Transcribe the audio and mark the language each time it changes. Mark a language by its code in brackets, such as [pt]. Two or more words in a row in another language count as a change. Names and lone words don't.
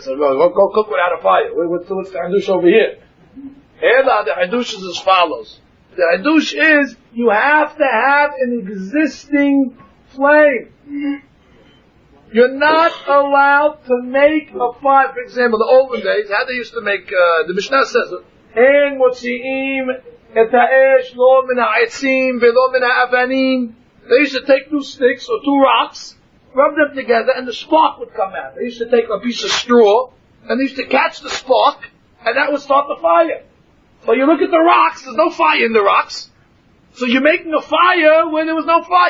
[en] So go cook without a fire. What's the hadush over here? The hadush is as follows. The hadush is you have to have an existing flame. You're not allowed to make a fire. For example, the olden days, how they used to make, the Mishnah says it, [he] אין מוציאים את האש לא מן העצים ולא מן האבנים. [en] They used to take 2 sticks or 2 rocks, rub them together, and the spark would come out. They used to take a piece of straw, and they used to catch the spark, and that would start the fire. So you look at the rocks, there's no fire in the rocks. So you're making a fire when there was no fire.